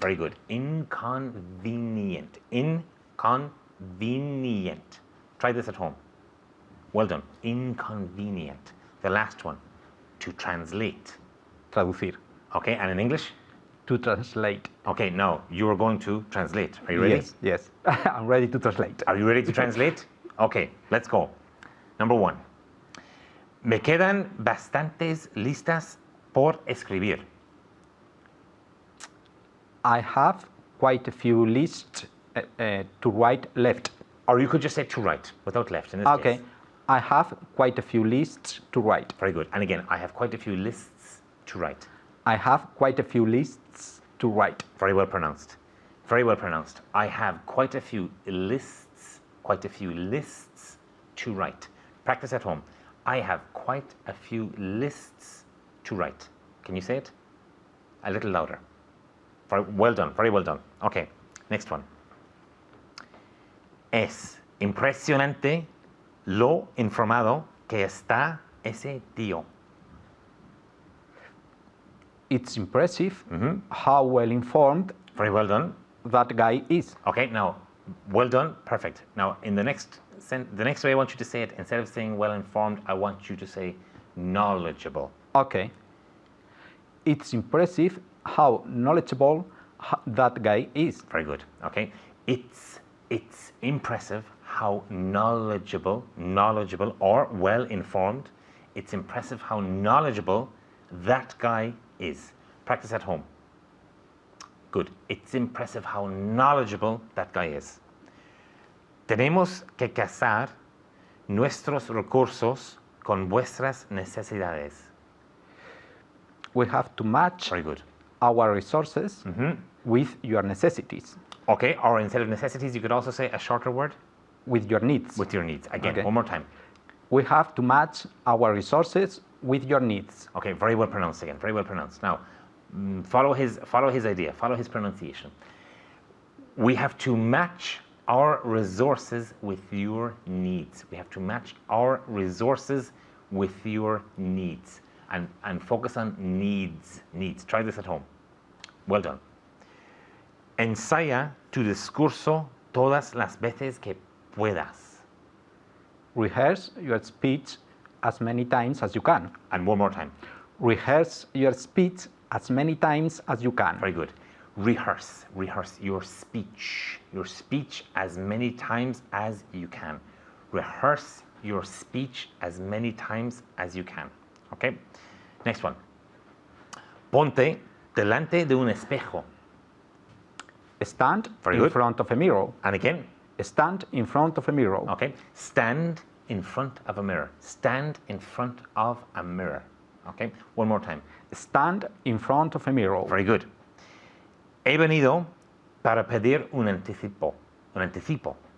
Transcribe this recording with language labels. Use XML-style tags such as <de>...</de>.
<en>Very good. Inconvenient. Inconvenient. Try this at home. Well done. Inconvenient. The last one. To translate.</en> <es>Traducir.</es> <en>Okay, and in English? To translate. Okay, now you are going to translate. Are you ready? Yes, yes. I'm ready to translate. Are you ready to translate? Okay, let's go. Number 1.</en> <es>Me quedan bastantes listas por escribir.</es> <en>I have quite a few lists to write left. Or you could just say to write without left in this Okay. case. I have quite a few lists to write. Very good. And again, I have quite a few lists to write. I have quite a few lists to write. Very well pronounced. Very well pronounced. I have quite a few lists to write. Practice at home. I have quite a few lists to write. Can you say it? A little louder. Very well done. Very well done. Okay, next one.</en> <es>Es impresionante lo informado que está ese tío.</es> <en>It's impressive how well informed Very well done. that guy is. Okay, now, well done, perfect. Now, in the next way I want you to say it, instead of saying well informed, I want you to say knowledgeable. Okay. It's impressive how knowledgeable that guy is. Very good. Okay, it's impressive how knowledgeable or well informed. It's impressive how knowledgeable that guy is. Practice at home. Good. It's impressive how knowledgeable that guy is.</en> <es>Tenemos que casar nuestros recursos con vuestras necesidades.</es> <en>We have to match Very good. our resources with your necessities, Okay, or instead of necessities, you could also say a shorter word. with your needs. With your needs. Again, Okay. one more time. We have to match our resources with your needs. Okay, very well pronounced again. Very well pronounced. Now, follow his idea. Follow his pronunciation. We have to match our resources with your needs. We have to match our resources with your needs. And focus on needs. Needs. Try this at home. Well done.</en> <es>Ensaya tu discurso todas las veces que puedas.</es> <en>Rehearse your speech as many times as you can. And one more time. Rehearse your speech as many times as you can. Very good. Rehearse your speech as many times as you can. Rehearse your speech as many times as you can. Okay? Next one.</en> <es>Ponte delante de un espejo.</es> <en>Stand Very in good. front of a mirror. And again, Stand in front of a mirror. okay? Stand in front of a mirror. Stand in front of a mirror. Okay? One more time. Stand in front of a mirror. Very good.</en> <es>He venido para pedir un anticipo. Un anticipo.</es>